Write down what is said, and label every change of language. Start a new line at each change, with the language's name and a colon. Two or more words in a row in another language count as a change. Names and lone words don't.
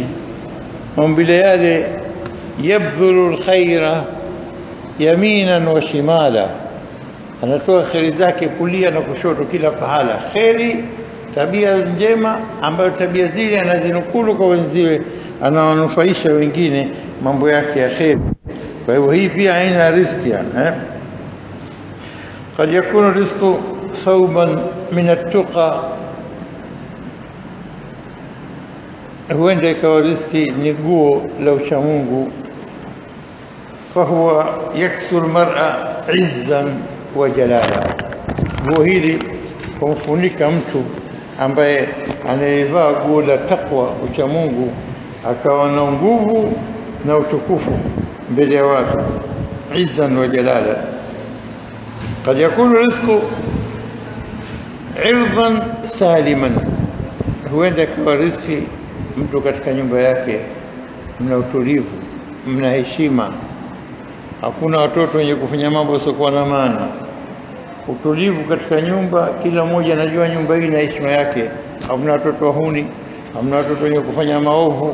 Swahili: Maumbile yale
Arabic: يبذل الخير يمينا وشمالا,
Swahili: anatoa kheri zake kulia na kushoto, kila pahala kheri, tabia njema ambayo tabia zile anazinukulu kwa wenziwe, anawanufaisha wengine mambo yake ya kheri. Kwa hivyo hii pia aina riziki
Arabic: قد يكون الرزق ثوبا من التقى,
Swahili: huenda ikawa riziki ni guo la uchamungu.
Arabic: فهو يكسو المرأة عزا وجلالا,
Swahili: guo hili kumfunika mtu ambaye anayevaa guo la taqwa, uchamungu, akawa na nguvu na utukufu mbele ya watu.
Arabic: عزا وجلالا. قد يكون رزقه عرضا سالما,
Swahili: huenda kwa riziki mtu katika nyumba yake mna utulivu, mna heshima, hakuna watoto wenye kufanya mambo yasiokuwa na maana. Utulivu katika nyumba, kila mmoja anajua nyumba hii na heshima yake, hamna watoto wahuni, hamna watoto wenye kufanya maovu.